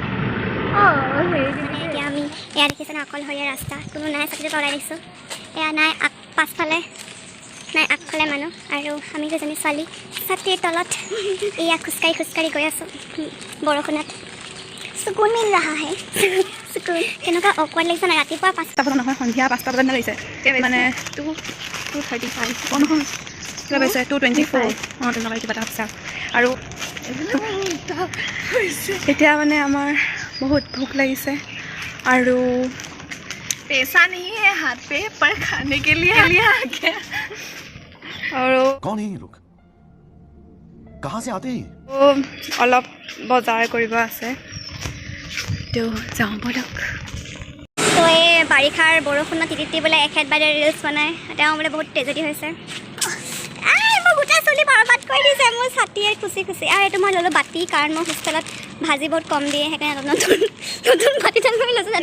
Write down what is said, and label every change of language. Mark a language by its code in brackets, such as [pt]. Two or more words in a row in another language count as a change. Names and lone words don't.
[as] এতিয়া আমি এয়া দেখিছোঁ ন অকলশৰীয়া ৰাস্তা কোনো নাই ছাতিটো তলাই দিছোঁ এয়া নাই পাছফালে নাই আগফালে মানুহ আৰু আমি দুজনী ছোৱালী ছাতিৰ তলত এয়া খোজকাঢ়ি গৈ আছোঁ বৰষুণত চকুন মিল ৰহা হে চকুন কেনেকুৱা অকৱাৰ্ড লাগিছে না ৰাতিপুৱা 5টা বজাত নহয় সন্ধিয়া 5টা বজাত লাগিছে মানে 2:35 নহয় কিবা পাইছে 2:24 তেনেকুৱা কিবা এটা হৈছে আৰু এতিয়া মানে আমাৰ বহুত ভোক লাগিছে আৰু [hi] पैसा नहीं है हाथ पे पर खाने के लिए आ गया और कौन है ये लोग कहाँ से आते हैं [as] অলপ বজাৰ কৰিব আছে তো যাওঁ বলক তো এই বাৰিষাৰ বৰষুণত তিতি বোলে এখেত বাইদেউ ৰিলচ বনায় তেওঁ বোলে বহুত ট্ৰেজেডি হৈছে মই গোটেই চুলি বৰবাদ কৰি দিছে মোৰ ছাতিয়ে খুচি আৰু এইটো মই ল'লোঁ বাতি কাৰণ মই হোষ্টেলত ভাজি বহুত কম দিয়ে সেইকাৰণে নতুন বাতি টান কৰি লৈছোঁ